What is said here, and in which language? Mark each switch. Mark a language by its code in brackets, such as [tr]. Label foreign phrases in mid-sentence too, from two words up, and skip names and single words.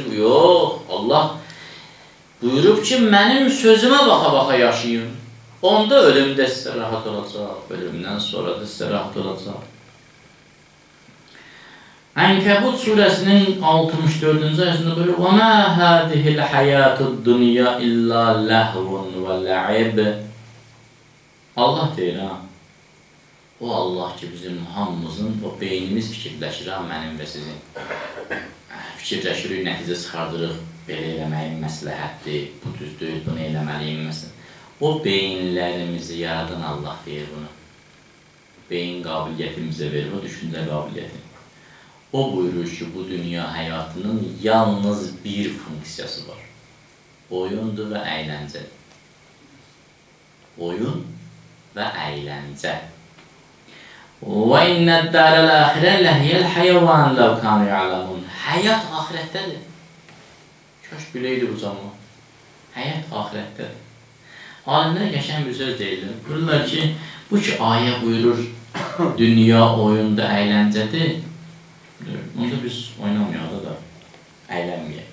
[az] Yox, Allah buyurub ki, mənim sözümə baxa-baxa yaşayın. Onda ölümdə sizə rahat olacaq, ölümdən sonra da sizə rahat olacaq. Ənkəbut surəsinin 64-cü ayəsində buyurur: [ar] وَمَا هَذِهِ الْحَيَاةُ الدُّنْيَا إِلَّا لَهْوٌ وَلَعِبٌ. [az] Allah deyir, ha? O Allah ki, bizim hamımızın, o beynimiz fikirləşir, ha, mənim və sizin. Fikirləşirik, nəticə çıxardırıq, belə eləməyin məsləhətdir, bu düzdür, bunu eləməliyim, məsələn. O beyinlərimizi yaradan Allah deyir bunu. Beyin qabiliyyətimizə verir, o düşüncə qabiliyyəti. O buyurur ki, bu dünya həyatının yalnız bir funksiyası var. Oyundur və əyləncədir. Oyun və əyləncə. [ar] وَإِنَّ الدَّارَ الْآخِرَةَ لَهِيَ الْحَيَوَانُ لَوْ كَانُوا يَعْلَمُونَ. [az] Həyat axirətdədir. Kaş biləydi bu zaman. Həyat axirətdədir. Alimlər qəşəng bir söz deyirlər. Buyururlar ki, bu ki ayə buyurur, dünya oyunda əyləncədir. Onda biz oynamayaq da əylənməyək.